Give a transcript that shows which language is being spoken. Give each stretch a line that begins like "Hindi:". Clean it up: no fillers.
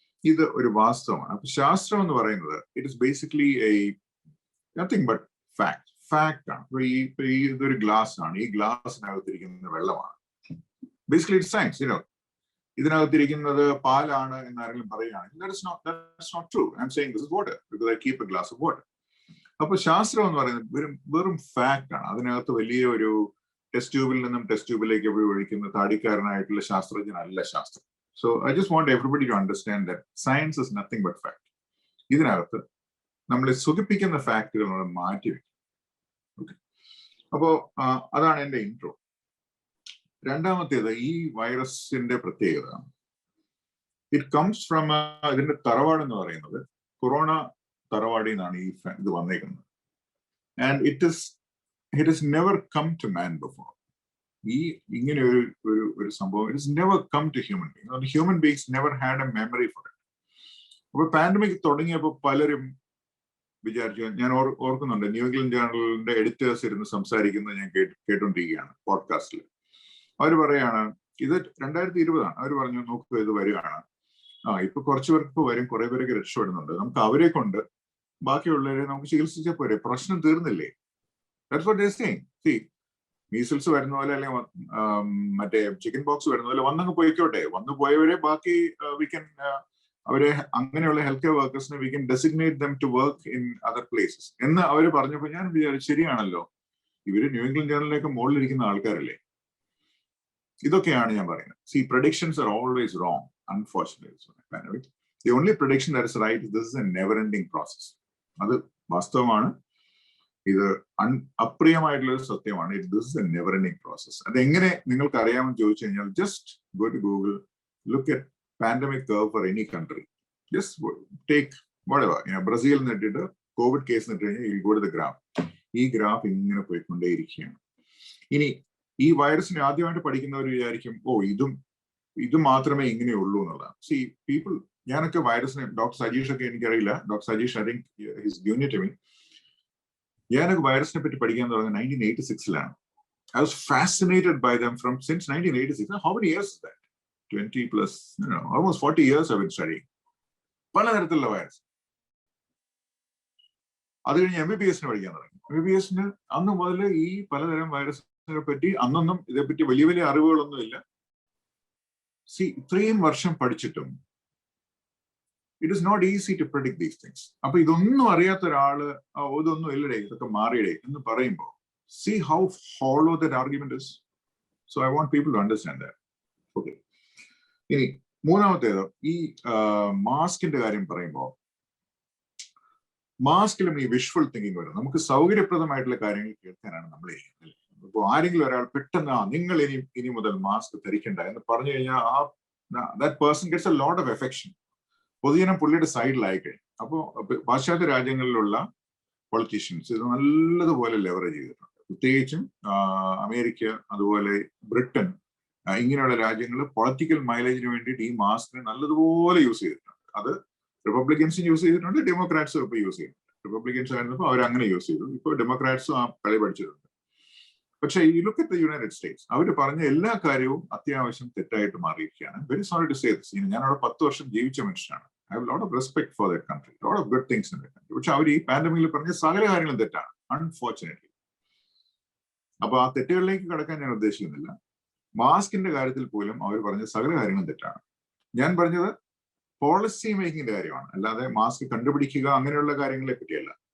Malayalam: ഇത് ഒരു വാസ്തവമാണ്. അപ്പൊ ശാസ്ത്രം എന്ന് പറയുന്നത്
English: it is basically nothing but fact
Malayalam: ആണ്. ഇതൊരു ഗ്ലാസ് ആണ്, ഈ ഗ്ലാസിനകത്തിരിക്കുന്ന വെള്ളമാണ്.
English: Basically it science.
Malayalam: ഇതിനകത്തിരിക്കുന്നത് പാലാണ് എന്ന് ആരെങ്കിലും പറയുകയാണെങ്കിൽ
English: that's not true. I'm saying this is water because I keep a glass of water.
Malayalam: അപ്പൊ ശാസ്ത്രം എന്ന് പറയുന്നത് വെറും ഫാക്ട് ആണ്. അതിനകത്ത് വലിയ ഒരു ടെസ്റ്റ് ട്യൂബിൽ നിന്നും ടെസ്റ്റ് ട്യൂബിലേക്ക് പോയി ഒഴിക്കുന്ന താടിക്കാരനായിട്ടുള്ള ശാസ്ത്രജ്ഞനല്ല ശാസ്ത്രം.
English: So I just want everybody to understand that science is nothing but fact.
Malayalam: ഇതിനകത്ത് നമ്മളെ സുഖിപ്പിക്കുന്ന ഫാക്ടുകൾ നമ്മൾ മാറ്റിവെക്കും. ഓക്കെ, അപ്പോ അതാണ് എൻ്റെ ഇൻട്രോ. രണ്ടാമത്തേത്, ഈ വൈറസിന്റെ പ്രത്യേകത,
English: it comes from,
Malayalam: ഇതിന്റെ തറവാട് എന്ന് പറയുന്നത് കൊറോണ തറവാടിൽ നിന്നാണ് ഈ ഇത് വന്നേക്കുന്നത്.
English: And it has never come to man before.
Malayalam: ഈ ഇങ്ങനെ ഒരു സംഭവം,
English: It has never come to human beings. Human beings never had a memory for it.
Malayalam: അപ്പൊ പാൻഡമിക് തുടങ്ങിയപ്പോൾ പലരും വിചാരിച്ചു, ഞാൻ ഓർക്കുന്നുണ്ട്, ന്യൂ ഇംഗ്ലണ്ട് ജേർണലിന്റെ എഡിറ്റേഴ്സ് ഇരുന്ന് സംസാരിക്കുന്നത് ഞാൻ കേട്ടോണ്ടിരിക്കുകയാണ് പോഡ്കാസ്റ്റിൽ. അവർ പറയാണ്, ഇത് 2020 അവർ പറഞ്ഞു, നോക്കുക ഇത് വരികയാണ്, ഇപ്പൊ കുറച്ചു പേർക്ക് വരും, കുറെ പേരൊക്കെ രക്ഷപ്പെടുന്നുണ്ട്, നമുക്ക് അവരെ കൊണ്ട് ബാക്കിയുള്ളവരെ നമുക്ക് ചികിത്സിച്ചാൽ പോരെ, പ്രശ്നം തീർന്നില്ലേ?
English: That's what they're saying. See,
Malayalam: measles വരുന്ന പോലെ അല്ലെങ്കിൽ മറ്റേ ചിക്കൻ ബോക്സ് വരുന്ന പോലെ വന്നങ്ങ് പോയിക്കോട്ടെ, വന്നു പോയവരെ ബാക്കി
English: we can
Malayalam: അവരെ അങ്ങനെയുള്ള health care വർക്കേഴ്സിനെ
English: we can designate them to work in other places
Malayalam: എന്ന് അവർ പറഞ്ഞപ്പോൾ ഞാൻ വിചാരിച്ചു, ശരിയാണല്ലോ, ഇവര് ന്യൂ ഇംഗ്ലണ്ട് ജേർണലിലേക്ക് മുകളിലിരിക്കുന്ന ആൾക്കാരല്ലേ. ഇതൊക്കെയാണ് ഞാൻ പറയുന്നത്.
English: See, predictions are always wrong, unfortunately. The only prediction that is right is this is a never-ending process.
Malayalam: അത് വാസ്തവമാണ്, ഇത് അപ്രിയമായിട്ടുള്ള ഒരു സത്യമാണ്.
English: This is a never ending process.
Malayalam: അതെങ്ങനെ നിങ്ങൾക്ക് അറിയാമെന്ന് ചോദിച്ചു കഴിഞ്ഞാൽ,
English: just go to Google, look at pandemic curve for any country, just take whatever,
Malayalam: Brazil നിട്ടിട്ട് Covid case നിട്ട് കഴിഞ്ഞാൽ
English: You go to the graph.
Malayalam: ഈ ഗ്രാഫ് ഇങ്ങനെ പോയിക്കൊണ്ടേയിരിക്കുകയാണ്. ഇനി ഈ വൈറസിനെ ആദ്യമായിട്ട് പഠിക്കുന്നവർ വിചാരിക്കും, ഇതും മാത്രമേ ഇങ്ങനെയുള്ളൂ എന്നുള്ളതാണ്.
English: see people,
Malayalam: ഞാനൊക്കെ വൈറസിനെ, ഡോക്ടർ സജീഷ് ഒക്കെ എനിക്കറിയില്ല, doctor Sajeesh
English: I think his junior to me,
Malayalam: ഞാനൊക്കെ വൈറസിനെ പറ്റി പഠിക്കാൻ തുടങ്ങുന്നത് 1986-ലാണ്.
English: I was fascinated by them from since 1986. How many years is that? 20 plus, almost 40 years I've been studying.
Malayalam: പലതരത്തിലുള്ള വൈറസ്. അത് കഴിഞ്ഞ് MBBS പഠിക്കാൻ തുടങ്ങി. MBBS അന്ന് മുതൽ ഈ പലതരം വൈറസിനെ പറ്റി അന്നൊന്നും ഇതേപ്പറ്റി വലിയ വലിയ അറിവുകളൊന്നുമില്ല. ഇത്രയും വർഷം പഠിച്ചിട്ടും
English: it is not easy to predict these things.
Malayalam: അപ്പൊ ഇതൊന്നും അറിയാത്ത ഒരാള് ഇതൊന്നും ഇല്ലടേ, ഇതൊക്കെ മാറിയിടേ എന്ന് പറയുമ്പോൾ,
English: see how hollow that argument is. So I want people to understand that. Okay.
Malayalam: ഇനി മൂന്നാമത്തേത്, ഈ മാസ്കിന്റെ കാര്യം പറയുമ്പോൾ, മാസ്കിലും ഈ വിഷ്വൽ തിങ്കിങ് വരും. നമുക്ക് സൗകര്യപ്രദമായിട്ടുള്ള കാര്യങ്ങൾ കേൾക്കാനാണ് നമ്മൾ ചെയ്യുന്നത്. ഇപ്പോൾ ആരെങ്കിലും ഒരാൾ പെട്ടെന്ന് നിങ്ങൾ ഇനി മുതൽ മാസ്ക് ധരിക്കണ്ട എന്ന് പറഞ്ഞു കഴിഞ്ഞാൽ
English: that person gets a lot of affection.
Malayalam: പൊതുജനം പുള്ളിയുടെ സൈഡിലായി കഴിഞ്ഞു. അപ്പോൾ പാശ്ചാത്യ രാജ്യങ്ങളിലുള്ള പൊളിറ്റീഷ്യൻസ് ഇത് നല്ലതുപോലെ ലെവറേജ് ചെയ്തിട്ടുണ്ട്. പ്രത്യേകിച്ചും അമേരിക്ക, അതുപോലെ ബ്രിട്ടൻ, ഇങ്ങനെയുള്ള രാജ്യങ്ങൾ പൊളിറ്റിക്കൽ മൈലേജിന് വേണ്ടിയിട്ട് ഈ മാസ്കിനെ നല്ലതുപോലെ യൂസ് ചെയ്തിട്ടുണ്ട്. അത് റിപ്പബ്ലിക്കൻസും യൂസ് ചെയ്തിട്ടുണ്ട്, ഡെമോക്രാറ്റ്സും ഇപ്പോൾ യൂസ് ചെയ്യുന്നുണ്ട്. റിപ്പബ്ലിക്കൻസ് ആയിരുന്നപ്പോൾ അവരങ്ങനെ യൂസ് ചെയ്തു, ഇപ്പോൾ ഡെമോക്രാറ്റ്സും ആ കളി പഠിച്ചിട്ടുണ്ട്. പക്ഷേ ഈ
English: look at the United States,
Malayalam: അവർ പറഞ്ഞ എല്ലാ കാര്യവും അത്യാവശ്യം തെറ്റായിട്ട് മാറിയിരിക്കുകയാണ്.
English: Very sorry to say this.
Malayalam: ഞാൻ അവിടെ 10 വർഷം ജീവിച്ച മനുഷ്യനാണ്.
English: I have a lot of respect for that country, a lot of good things in that country.
Malayalam: പക്ഷെ അവർ ഈ പാൻഡമിക്കിൽ പറഞ്ഞ സകല കാര്യങ്ങളും തെറ്റാണ്, അൺഫോർച്ചുനേറ്റ്ലി. അപ്പൊ ആ തെറ്റുകളിലേക്ക് കടക്കാൻ ഞാൻ ഉദ്ദേശിക്കുന്നില്ല. മാസ്കിന്റെ കാര്യത്തിൽ പോലും അവർ പറഞ്ഞ സകല കാര്യങ്ങളും തെറ്റാണ്. ഞാൻ പറഞ്ഞത് പോളിസി മേക്കിങ്ങിന്റെ കാര്യമാണ്, അല്ലാതെ മാസ്ക് കണ്ടുപിടിക്കുക അങ്ങനെയുള്ള കാര്യങ്ങളെ പറ്റിയല്ല.